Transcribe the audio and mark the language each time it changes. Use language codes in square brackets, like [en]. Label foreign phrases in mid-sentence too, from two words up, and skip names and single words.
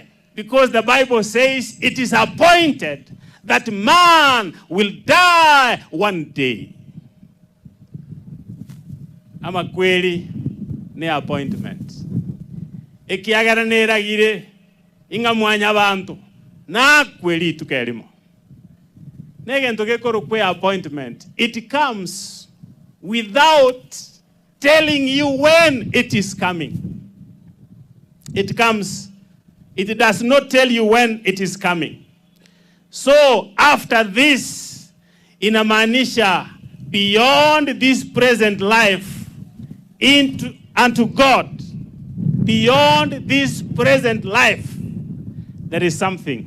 [en] Because the Bible says it is appointed that man will die one day. [sw] Ama kweli ni appointment. [guz] Ekiagara neragire inga mwanya bantu na kweli tukelimo. Negento gekoro kwe appointment. [en] It comes without telling you when it is coming. It comes. It does not tell you when it is coming. So after this, inamaanisha beyond this present life unto God, beyond this present life, there is something.